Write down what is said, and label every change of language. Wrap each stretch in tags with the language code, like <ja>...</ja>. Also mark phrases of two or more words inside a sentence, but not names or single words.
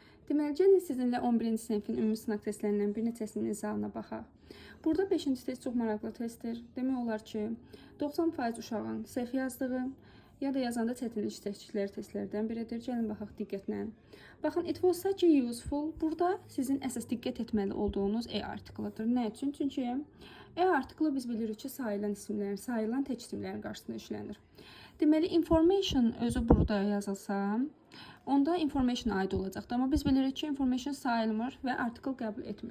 <az>Deməli, gəlin sizinlə 11-ci sinifin ümumi sınaq testlərindən bir neçəsinin izahına baxaq. Burada 5-ci test çox maraqlı testdir. Demək olar ki, 90% uşağın səhv yazdığı ya da yazanda çətinlik çəkdikləri testlərdən biridir. Gəlin baxaq diqqətlə. Baxın,</az> <en>it was such a useful.</en> <az>Burada sizin əsas diqqət etməli olduğunuz e artiklıdır. Nə üçün? Çünki e artiklı biz bilirik ki, sayılan isimlərin, sayılan tək isimlərin qarşısında işlənir. Deməli, information özü burada yazılsa, onda information aid olacaqdır. Amma biz bilirik ki, information sayılmır və article qəbul etmir.</az>